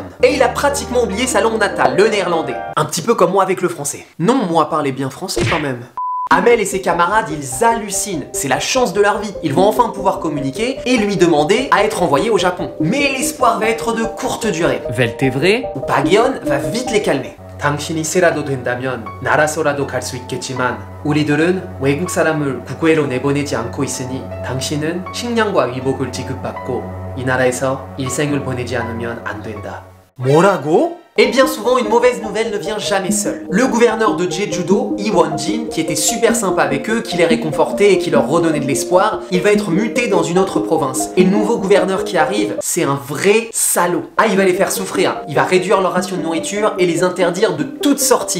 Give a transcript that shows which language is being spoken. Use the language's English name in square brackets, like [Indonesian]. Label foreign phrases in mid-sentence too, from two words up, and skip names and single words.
[French] Et il a pratiquement oublié sa langue natale, le néerlandais. Un petit peu comme moi avec le français. Non, moi parler bien français quand même. Hamel et ses camarades, ils hallucinent. C'est la chance de leur vie. Ils vont enfin pouvoir communiquer et lui demander à être envoyés au Japon. Mais l'espoir va être de courte durée. Veltevre ou Pak Yeon va vite les calmer. [Korean] 당신이 세라도 된다면 나라서라도 갈 수 있겠지만 우리들은 외국 사람을 국외로 내보내지 않고 있으니 당신은 식량과 의복을 지급받고 이 나라에서 일생을 보내지 않으면 안 된다. 뭐라고? [French] Et bien souvent, une mauvaise nouvelle ne vient jamais seule. Le gouverneur de Jeju-do, Lee Won-jin, qui était super sympa avec eux, qui les réconfortait et qui leur redonnait de l'espoir, il va être muté dans une autre province. Et le nouveau gouverneur qui arrive, c'est un vrai salaud. Ah, il va les faire souffrir. Il va réduire leur ration de nourriture et les interdire de toute sortie.